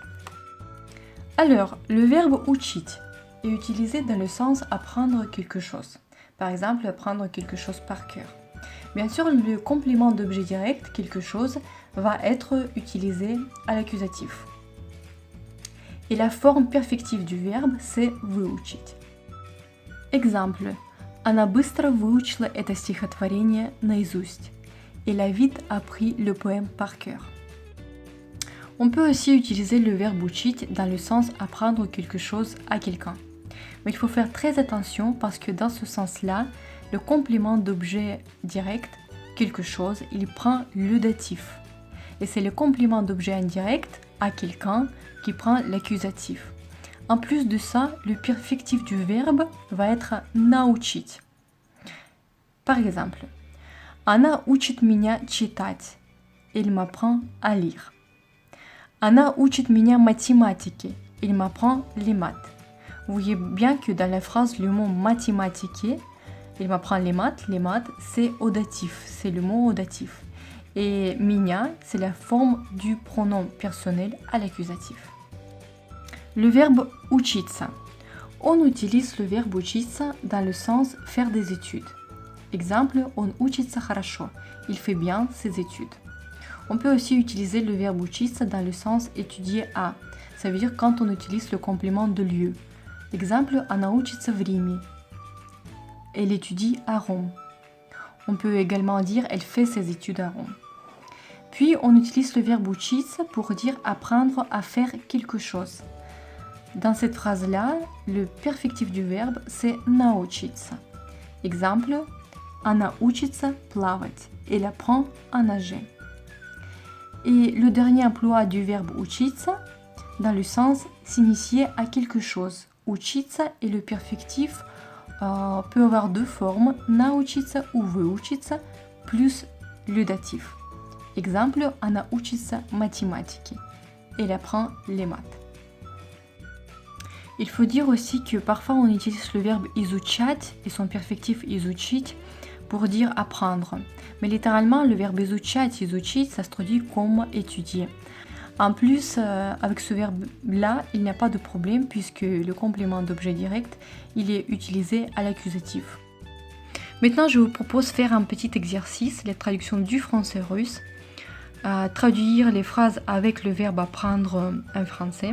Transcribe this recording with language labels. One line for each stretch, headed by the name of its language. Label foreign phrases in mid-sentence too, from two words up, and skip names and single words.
French: Alors, le verbe учить est utilisé dans le sens apprendre quelque chose. Par exemple, apprendre quelque chose par cœur. Bien sûr, le complément d'objet direct, quelque chose, va être utilisé à l'accusatif. Et la forme perfective du verbe, c'est выучить. Exemple.
Russian: Она быстро выучила это стихотворение наизусть.
French: Elle a vite appris le poème par cœur. On peut aussi utiliser le verbe учить dans le sens apprendre quelque chose à quelqu'un. Mais il faut faire très attention parce que dans ce sens-là, le complément d'objet direct, quelque chose, il prend le datif. Et c'est le complément d'objet indirect à quelqu'un qui prend l'accusatif. En plus de ça, le perfectif du verbe va être научить. Par exemple,
Russian: Она учит меня читать.
French: Il m'apprend à lire.
Russian: Она учит меня математике.
French: Il m'apprend les maths. Vous voyez bien que dans la phrase, le mot mathématiquer, il m'apprend les maths, c'est audatif, c'est le mot audatif. Et меня, c'est la forme du pronom personnel à l'accusatif. Le verbe учиться. On utilise le verbe учиться dans le sens faire des études. Exemple,
Russian: он учится хорошо.
French: Il fait bien ses études. On peut aussi utiliser le verbe учиться dans le sens étudier à. Ça veut dire quand on utilise le complément de lieu. Exemple,
Russian: она учится в Риме.
French: Elle étudie à Rome. On peut également dire elle fait ses études à Rome. Puis on utilise le verbe учиться pour dire apprendre à faire quelque chose. Dans cette phrase-là, le perfectif du verbe c'est научиться. Exemple,
Russian: она учится плавать.
French: Elle apprend à nager. Et le dernier emploi du verbe учиться, dans le sens s'initier à quelque chose. Учиться et le perfectif peut avoir deux formes, научиться ou выучиться, plus le datif. Exemple,
Russian: она учится математике.
French: Elle apprend les maths. Il faut dire aussi que parfois on utilise le verbe изучать et son perfectif изучить pour dire apprendre. Mais littéralement, le verbe
Russian: изучать, изучить,
French: ça se traduit comme étudier. En plus, avec ce verbe-là, il n'y a pas de problème puisque le complément d'objet direct, il est utilisé à l'accusatif. Maintenant, je vous propose de faire un petit exercice, la traduction du français-russe, traduire les phrases avec le verbe apprendre en français.